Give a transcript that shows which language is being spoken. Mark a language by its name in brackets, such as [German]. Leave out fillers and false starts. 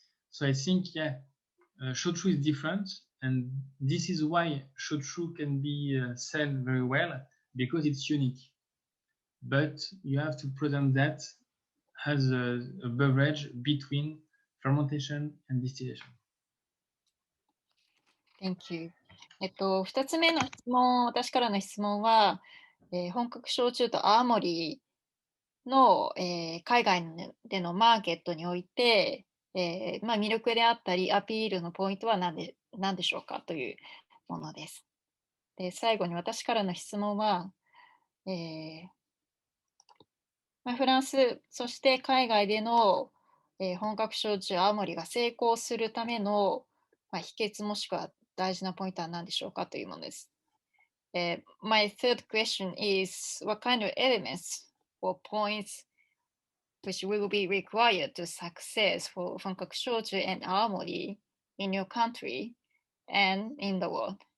[English] So I think, yeah, shochu is different, and this is why shochu can be sold very well, because it's unique. But you have to present that as a beverage between fermentation and distillation. Thank you. [Japanese] 2つ目の質問、私からの質問は、本格焼酎と青森の、海外でのマーケットにおいて、魅力であったりアピールのポイントは何でしょうかというものです。で、最後に私からの質問は、フランス、そして海外での、本格焼酎青森が成功するための、秘訣もしくは大事なポイントは何でしょうかというものです。 [English] My third question is, what kind of elements or points which will be required to success for Honkaku Shochu and Aomori in your country and in the world?